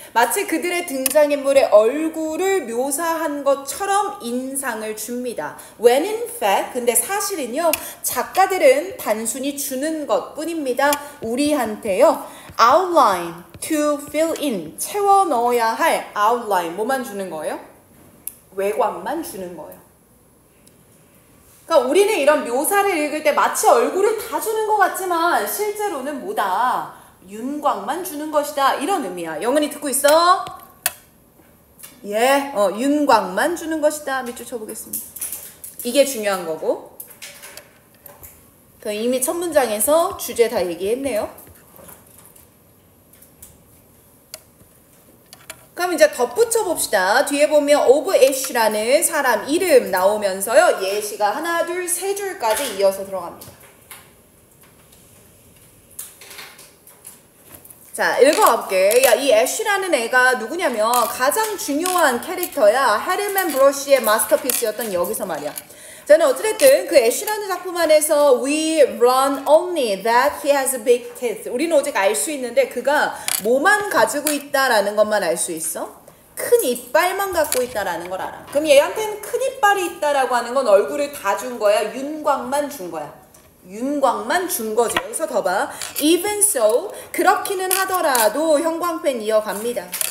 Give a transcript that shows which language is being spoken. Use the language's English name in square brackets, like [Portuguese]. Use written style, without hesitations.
[Korean] 마치 그들의 등장인물의 얼굴을 묘사한 것처럼 인상을 줍니다. [English] When in fact, [Korean] 근데 사실은요. 작가들은 단순히 주는 것뿐입니다. 우리한테요. [English] Outline, to fill in. [Korean] 채워 넣어야 할 outline. 뭐만 주는 거예요? 외곽만 주는 거예요. 그러니까 우리는 이런 묘사를 읽을 때 마치 얼굴을 다 주는 것 같지만 실제로는 뭐다? 윤곽만 주는 것이다. 이런 의미야. 영은이 듣고 있어? 예, 윤곽만 주는 것이다. 밑줄 쳐보겠습니다. 이게 중요한 거고. 이미 첫 문장에서 주제 다 얘기했네요. 그럼 이제 덧붙여 봅시다. 뒤에 보면 of Ash라는 사람 이름 나오면서요. 예시가 하나, 둘, 세 줄까지 이어서 들어갑니다. 자, 읽어볼게. 야, 이 Ash라는 애가 누구냐면 가장 중요한 캐릭터야. 헤르만 브로시의 마스터피스였던 여기서 말이야. 저는 어찌됐든 그 애쉬라는 작품 안에서 [English] we learn only that he has big teeth. [Korean] 우리는 오직 알 수 있는데 그가 뭐만 가지고 있다라는 것만 알 수 있어. 큰 이빨만 갖고 있다라는 걸 알아. 그럼 얘한테는 큰 이빨이 있다라고 하는 건 얼굴을 다 준 거야. 윤곽만 준 거야. 윤곽만 준 거지. 여기서 더 봐. [English] Even so, [Korean] 그렇기는 하더라도 형광펜 이어갑니다.